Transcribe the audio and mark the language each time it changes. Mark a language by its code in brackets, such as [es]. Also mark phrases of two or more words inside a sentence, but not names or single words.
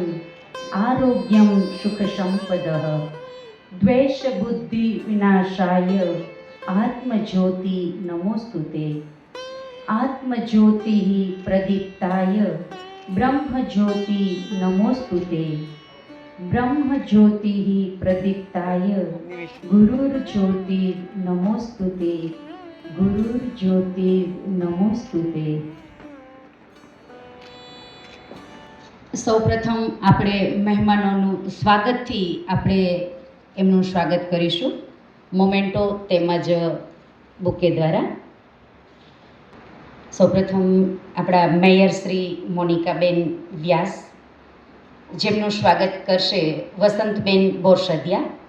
[sa] आरोग्यं सुख संपदः द्वेष बुद्धि विनाशाय आत्म ज्योति नमोस्तुते आत्म ज्योति प्रदीप्ताय ब्रह्म ज्योति नमोस्तुते ब्रह्म ज्योति प्रदीप्ताय गुरुर ज्योति नमोस्तुते गुरुर ज्योति नमोस्तुते. [gu] સૌપ્રથમ આપણે મહેમાનોનું સ્વાગતથી આપણે એમનું સ્વાગત કરીશું મોમેન્ટો તેમજ બુકે દ્વારા. સૌપ્રથમ આપણા મેયર શ્રી મોનિકાબેન વ્યાસ, જેમનું સ્વાગત કરશે વસંતબેન બોરસદિયા.